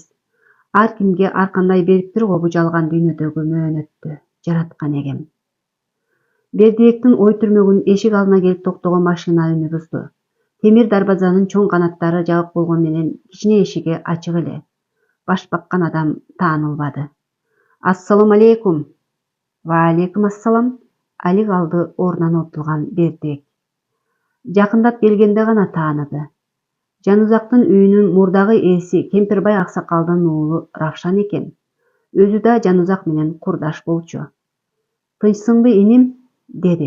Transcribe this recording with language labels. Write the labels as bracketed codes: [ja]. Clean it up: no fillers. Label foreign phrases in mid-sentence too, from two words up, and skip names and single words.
[ky] Ар кимге ар кандай бериптир го бу жалган дүйнөдөгү мөөнөттү жараткан эгем. Бердибектин ой түрмөгүн эшик алдына келип токтогон машина үнү бузду. Темир дарбазанын чоң канаттары жабык болгон менен кичине эшиги ачык эле. Баш баккан адам таанылбады. [ar] السلام عليكم. وعليكم السلام. [ky] Алик алды ордунан отурган Бердибек. Жакындап келгенде гана тааныды. Жанузактын үйүнүн мурдагы ээси Кемпирбай аксакалдын уулу Равшан экен. Өзү да Жанузак менен курдаш болчу. Тынчсыңбы иним? Деди.